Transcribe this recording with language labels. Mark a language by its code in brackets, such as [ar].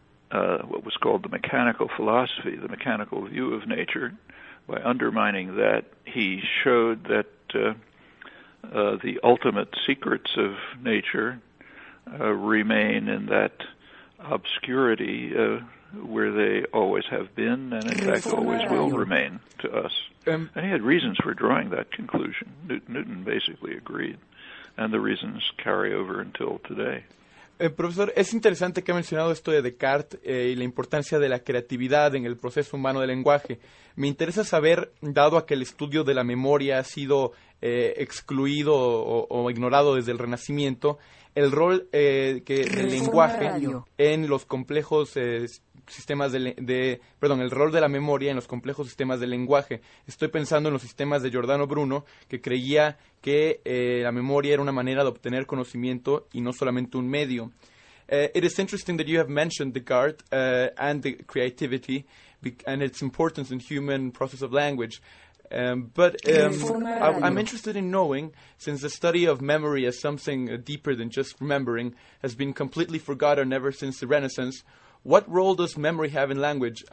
[en] what was called the mechanical philosophy, the mechanical view of nature, by undermining that, he showed that the ultimate secrets of nature remain in that obscurity where they always have been and in fact always will remain to us. And he had reasons for drawing that conclusion. Newton basically agreed, and the reasons carry over until today. [es] Profesor, es interesante que ha mencionado esto de Descartes y la importancia de la creatividad en el proceso humano del lenguaje. Me interesa saber, dado a que el estudio de la memoria ha sido excluido o ignorado desde el Renacimiento, el rol del lenguaje en los complejos sistemas el rol de la memoria en los complejos sistemas del lenguaje. Estoy pensando en los sistemas de Giordano Bruno, que creía que la memoria era una manera de obtener conocimiento y no solamente un medio. [en] It is interesting that you have mentioned Descartes and the creativity and its importance in human process of language. But I'm interested in knowing, since the study of memory as something deeper than just remembering has been completely forgotten ever since the Renaissance, what role does memory have in language?